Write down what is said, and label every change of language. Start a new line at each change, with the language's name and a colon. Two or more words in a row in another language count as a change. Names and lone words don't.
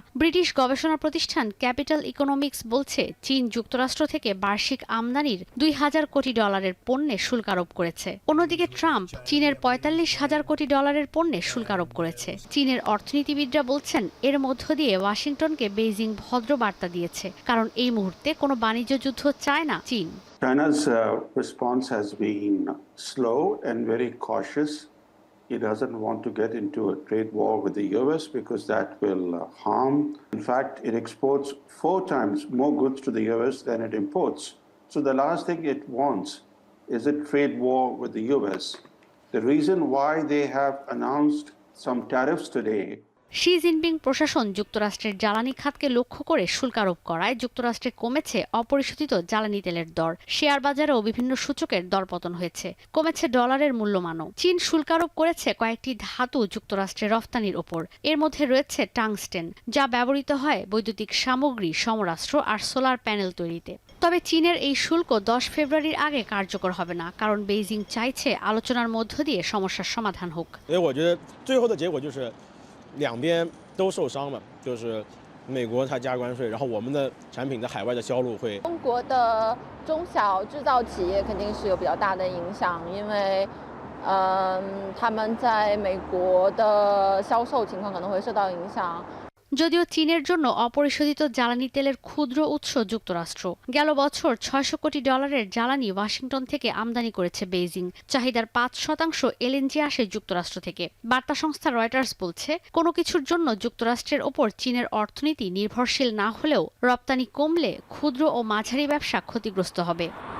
Bangla: ব্রিটিশ গবেষণা প্রতিষ্ঠান ক্যাপিটাল ইকোনমিক্স বলছে, চীন যুক্তরাষ্ট্র থেকে বার্ষিক আমদানির $2,000 কোটি পণ্যে শুল্ক আরোপ করেছে। অন্যদিকে ট্রাম্প চীনের $45,000 কোটি পণ্যে শুল্ক আরোপ করেছে। চীনের অর্থনীতিবিদরা বলছেন, এর মধ্য দিয়ে ওয়াশিংটনকে বেইজিং ভদ্র বার্তা দিয়েছে, কারণ এই মুহূর্তে কোনো বাণিজ্য যুদ্ধ চায় না চীন।
English: China's response has been slow and very cautious. It doesn't want to get into a trade war with the US because that will harm. In fact, it exports 4 times more goods to the US than it imports. So the last thing it wants is a trade war with the US. The reason why they have announced some tariffs today.
Bangla: শি জিনপিং প্রশাসন যুক্তরাষ্ট্রের জ্বালানি খাতকে লক্ষ্য করে শুল্ক আরোপ করায় যুক্তরাষ্ট্রে কমেছে অপরিশোধিত জ্বালানি তেলের দর। শেয়ার বাজারেও বিভিন্ন সূচকের দরপতন হয়েছে, কমেছে ডলারের মূল্যমানও। চীন শুল্ক আরোপ করেছে কয়েকটি ধাতু যুক্তরাষ্ট্রের রফতানির ওপর। এর মধ্যে রয়েছে টাংস্টেন, যা ব্যবহৃত হয় বৈদ্যুতিক সামগ্রী, সমরাস্ত্র আর সোলার প্যানেল তৈরিতে। তবে চীনের এই শুল্ক 10 ফেব্রুয়ারির আগে কার্যকর হবে না, কারণ বেইজিং চাইছে আলোচনার মধ্য দিয়ে সমস্যার সমাধান হোক।
Chinese: 两边都受伤了，就是美国它加关税，然后我们的产品在海外的销路会。中国的中小制造企业肯定是有比较大的影响，因为他们在美国的销售情况可能会受到影响。
Bangla: যদিও চীনের জন্য অপরিশোধিত জ্বালানি তেলের ক্ষুদ্র উৎস যুক্তরাষ্ট্র। গেল বছর $600 কোটি জ্বালানি ওয়াশিংটন থেকে আমদানি করেছে বেইজিং। চাহিদার 5% এলএনজি আসে যুক্তরাষ্ট্র থেকে। বার্তা সংস্থা রয়টার্স বলছে, কোনো কিছুর জন্য যুক্তরাষ্ট্রের ওপর চীনের অর্থনীতি নির্ভরশীল না হলেও রপ্তানি কমলে ক্ষুদ্র ও মাঝারি ব্যবসা ক্ষতিগ্রস্ত হবে।